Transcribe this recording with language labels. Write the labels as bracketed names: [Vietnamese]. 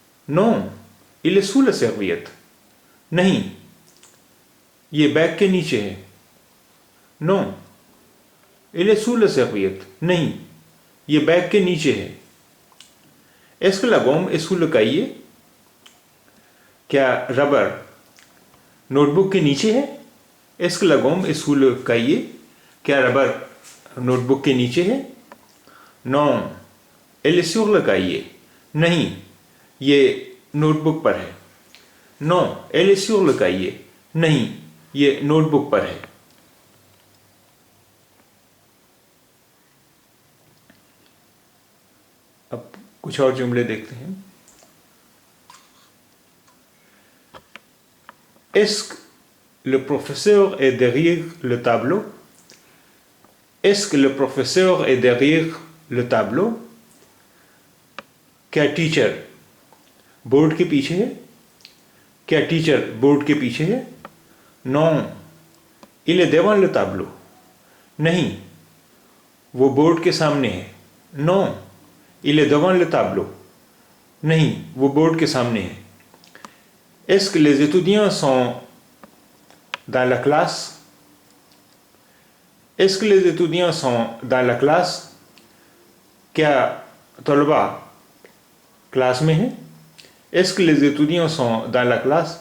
[French] Non, il est sous la serviette. [Hindi] नहीं, ये bag के नीचे है। [French] Non, il est sous la serviette. [Hindi] नहीं, ये बैग के नीचे है। [French] Est-ce que la gomme est sous le cahier? [Hindi] क्या रबर नोटबुक के नीचे है? [French] Est-ce que la gomme est sous le cahier? [Hindi] क्या रबर नोटबुक के नीचे है? [French] Non, elle est sur le cahier. [Hindi] नहीं, ये नोटबुक पर है। [French] Non, elle est sur le cahier. [Hindi] नहीं, ये नोटबुक पर है। अब कुछ और जुमले देखते हैं। [French] Est-ce que le professeur est derrière le tableau? Est-ce que le professeur est derrière le tableau? [Hindi] क्या टीचर बोर्ड के पीछे है? क्या टीचर बोर्ड के पीछे है? [French] Non, il est devant le tableau. [Hindi] नहीं, वो बोर्ड के सामने है। [French] Non, il est devant le tableau. [Hindi] नहीं, वो बोर्ड के सामने है। [French] Est-ce que les étudiants sont dans la classe? Est-ce que les étudiants sont dans la classe? [Hindi] क्या तलबा क्लास में हैं? [French] Est-ce que les étudiants sont dans la classe?